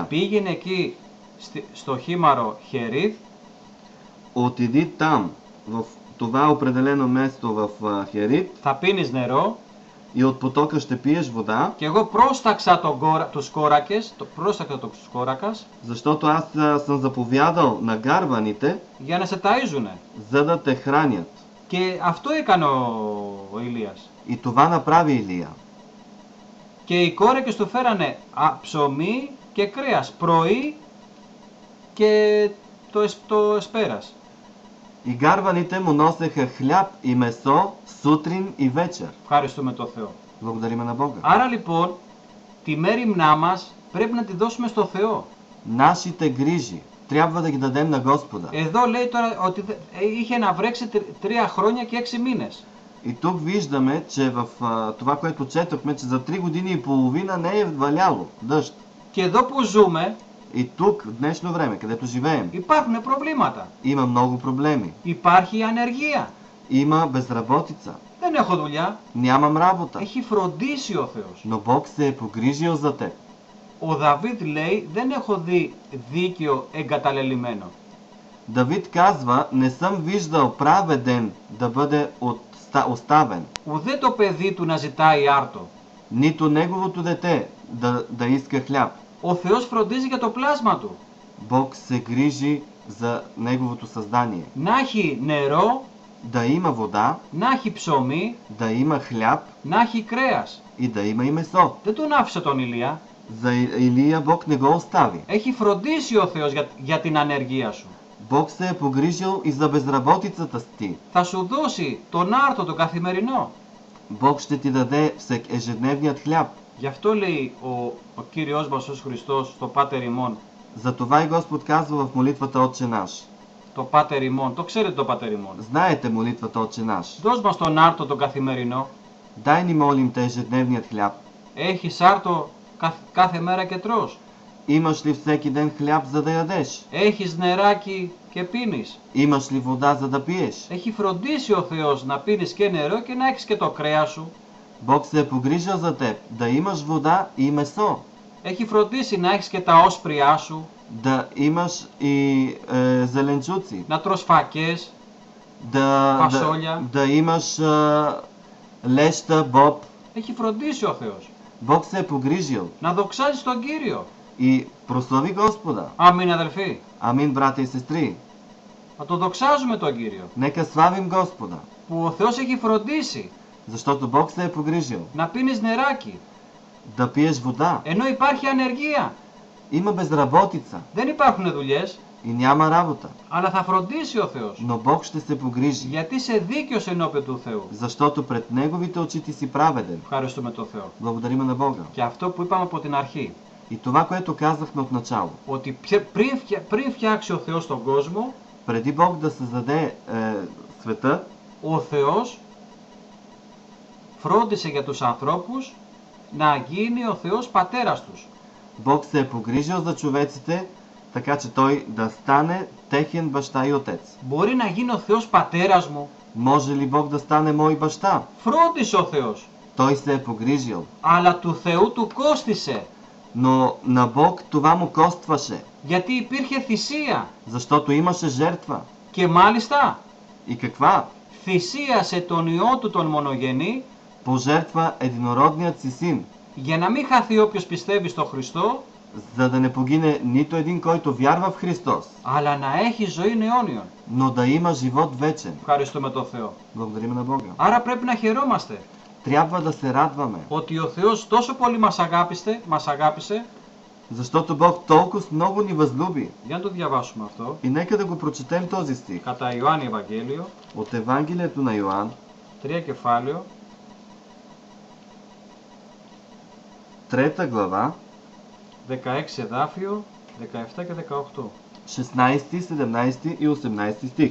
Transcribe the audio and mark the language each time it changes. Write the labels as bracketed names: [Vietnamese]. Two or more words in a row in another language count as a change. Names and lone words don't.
[Greek] πήγαινε εκεί στο χήμαρο Χερίθ [Bulgarian] отиди там, в това определено място в Херит, [Greek] θα πίνεις νερό [Bulgarian] и от потока ще пиеш вода, [Greek] και εγώ πρόσταξα τους κόρακες, πρόσταξα τους κόρακας [Bulgarian] защото аз съм заповядал на гарваните, [Greek] για να σε ταΐζουνε. [Bulgarian] за да те хранят. [Greek] Και αυτό έκανε ο Ηλίας. [Bulgarian] И това направи Илия. [Greek] Και οι κόρακες του φέρανε ψωμί και κρέας πρωί και το εσπέρας. [Bulgarian] И гарваните му носеха хляб и месо сутрин и вечер. [Greek] Ευχαριστούμε τον Θεό. [Bulgarian] Благодарим на Бога. [Greek] Άρα λοιπόν, τη μέριμνά μας πρέπει να τη δώσουμε στο Θεό. [Bulgarian] Нашите грижи трябва да ги дадем на Господа. [Greek] Εδώ λέει τώρα ότι είχε να βρέξει 3 χρόνια και 6 μήνες. [Bulgarian] И тук виждаме, че в това, което четохме, че за 3 години и половина не е валяло дъжд. [Greek] Και εδώ που ζούμε, [Bulgarian] И тук, в днешно време, където живеем, [Greek] υπάρχουν προβλήματα. [Bulgarian] има много проблеми. [Greek] Υπάρχει ανεργία. [Bulgarian] Има безработица. [Greek] Δεν έχω δουλειά. [Bulgarian] Нямам работа. [Greek] Έχει φροντίσει ο Θεός. [Bulgarian] Но Бог се е погрижил за теб. [Greek] Ο Δαβίδ λέει δεν έχω δει δίκαιο εγκαταλελειμμένο. [Bulgarian] Давид казва, не съм виждал праведен да бъде оставен. [Greek] Ουδέ το παιδί του να ζητάει άρτο. [Bulgarian] Нито неговото дете да иска хляб. [Greek] Ο Θεός φροντίζει για το πλάσμα του. [Bulgarian] Бог се грижи за неговото създание. [Greek] Να έχει νερό, [Bulgarian] Да има вода, [Greek] να έχει ψωμί, [Bulgarian] да има хляб [Greek] να έχει κρέας. [Bulgarian] и да има и месо. [Greek] Δεν τον άφησε τον Ηλία. [Bulgarian] За Илия Бог не го остави. [Greek] Έχει φροντίσει ο Θεός για την ανεργία σου. [Bulgarian] Бог се е погрижил и за безработицата ти. [Greek] Θα σου δώσει τον άρτο τον καθημερινό. [Bulgarian] Бог ще ти даде ежедневният хляб. [Greek] Γι' αυτό λέει ο Κύριος μας ως Χριστός στο Πάτερ ημών. [Bulgarian] Затова и Господ казва в молитвата Отче наш. [Greek] Το Πάτερ ημών, το ξέρετε το Πάτερ ημών. [Bulgarian] Знаете молитвата Отче наш. [Greek] Δώσ' μας τον άρτο τον καθημερινό. [Bulgarian] Дай ни молим те ежедневният хляб. [Greek] Έχεις άρτο κάθε μέρα και τρως. [Bulgarian] Имаш ли всеки ден хляб за да ядеш? [Greek] Έχεις νεράκι και πίνεις. [Bulgarian] Имаш ли вода за да пиеш? [Greek] Έχει φροντίσει ο Θεός να πίνεις και νερό και να έχεις και το κρέας σου. [Bulgarian] Бог се е погрижил за теб да имаш вода и месо. [Greek] Έχει φροντίσει να έχεις και τα όσπριά σου. [Bulgarian] Да имаш и зеленчуци. [Greek] Να τρως φακές. [Bulgarian] Да имаш леща, боб. [Greek] Έχει φροντίσει ο Θεός. [Bulgarian] Бог се е погрижил. [Greek] Να δοξάζεις τον Κύριο. [Bulgarian] И прослави Господа. [Greek] Αμήν αδελφοί. [Bulgarian] Амин, брата и сестри. [Greek] Να το δοξάζουμε τον Κύριο. [Bulgarian] Нека славим Господа. [Greek] Που ο Θεός έχει φροντίσει. [Bulgarian] Защото Бог се е погрижил. [Greek] Να πίνεις νεράκι. [Bulgarian] Да пиеш вода. [Greek] Ενώ υπάρχει ανεργία. [Bulgarian] Има безработица. [Greek] Δεν υπάρχουν δουλειές. [Bulgarian] И няма работа. [Greek] Αλλά θα φροντίσει ο Θεός. [Bulgarian] Но Бог ще се погрижи. [Greek] Γιατί είσαι δίκαιος ενώπιον του Θεού. [Bulgarian] Защото пред Неговите очи ти си праведен. [Greek] Ευχαριστούμε τον Θεό. [Bulgarian] Благодарим на Бога. [Greek] Και αυτό που είπαμε από την αρχή. [Bulgarian] И това, което казахме от начало. [Greek] ότι πριν φτιάξει ο Θεός τον κόσμο, [Bulgarian] Преди Бог да създаде света, [Greek] ο Θεός φρόντισε για τους ανθρώπους να γίνει ο Θεός πατέρας τους. [Bulgarian] Бог се е погрижил за човеците, така че той да стане техен баща и отец. [Greek] Μπορεί να γίνει ο Θεός πατέρας μου? [Bulgarian] Може ли Бог да стане мой баща? [Greek] Φρόντισε ο Θεός. [Bulgarian] Той се е погрижил. [Greek] Αλλά του Θεού του κόστισε. [Bulgarian] Но на Бог това му костваше, [Greek] Γιατί υπήρχε θυσία. [Bulgarian] защото имаше жертва. [Greek] Και μάλιστα [Bulgarian] И каква? [Greek] θυσίασε τον Υιό του τον μονογενή, [Bulgarian] Пожертва единородният си син, [Greek] για να μην χαθεί όποιος πιστεύει στο Χριστό, [Bulgarian] за да не погине нито един, който вярва в Христос, [Greek] αλλά να έχει ζωή αιώνιον. [Bulgarian] но да има живот вечен. [Greek] Ευχαριστούμε τον Θεό. [Bulgarian] Благодарим на Бога. [Greek] Άρα πρέπει να χαιρόμαστε [Bulgarian] Трябва да се радваме, [Greek] ότι ο Θεός τόσο πολύ μας αγάπησε. [Bulgarian] защото Бог толкова много ни възлюби. [Greek] Για να το διαβάσουμε αυτό. [Bulgarian] И нека да го прочетем този стих [Greek] Κατά Ιωάννη Ευαγγέλιο, [Bulgarian] от Евангелието на Йоан, [Greek] 3 κεφάλαιο, [Bulgarian] 3 глава, [Greek] 16 εδάφιο, 17 και 18. [Bulgarian] 16, 17 и 18 стих.